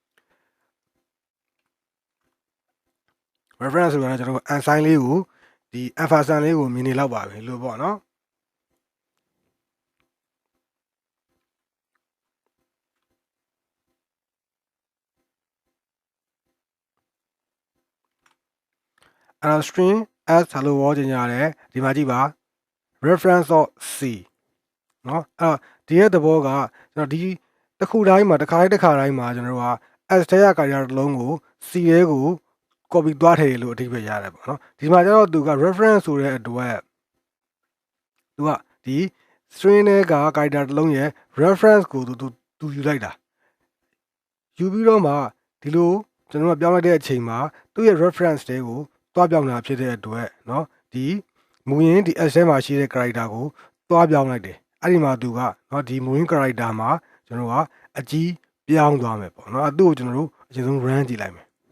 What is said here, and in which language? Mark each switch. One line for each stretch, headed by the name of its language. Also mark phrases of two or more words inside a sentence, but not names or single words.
Burmese: reference ဆိုတာကျွန်တော်တို့ unsign လေးကိုဒီ alpha sign လေးကိုမြင်နေလောက်ပါပဲလို့ပေါ့เนาะအဲ့တော့
English: string as hello world
Burmese: ကျင်ရတယ်ဒီမှာကြည့်ပါ
English: reference of c
Burmese: เนาะအဲ့တော့ဒီရဲ့သဘောကကျွန်တော်ဒီတစ်ခုတိုင်းမှာတစ်ခါတိုင်း မှာကျွန်တော်တို့က s ထဲက character တစ်လုံးကို c ထဲကို copy သွားထည့်လို့အဓိပ္ပာယ်ရတယ်ပေါ့เนาะဒီမှာကျတော့သူက reference ဆို တဲ့အတွက်သူကဒီ string ထဲက character တစ်လုံးရဲ့ reference ကိုသူယူလိုက်တာယူပြီးတော့မှဒီလိုကျွန်တော်တို့ပြောင်းလိုက်တဲ့အချိန်မှာသူ့ရဲ့ reference တွေကိုတွားပြောင်းတာဖြစ်တဲ့အတွက်เนาะဒီမူရင်းဒီ s ထဲမှာရှိတဲ့ character ကိုတွားပြောင်းလိုက်တယ်အဲ့ဒီမှာသူကเนาะဒီမူရင်း character မှာကျွန်တော်ကအကြီးပြောင်းသွားမယ်ပေါ့เนาะအဲ့သူ့ကိုကျွန်တော်တို့အရင်ဆုံး run ကြည့်လိုက်မယ်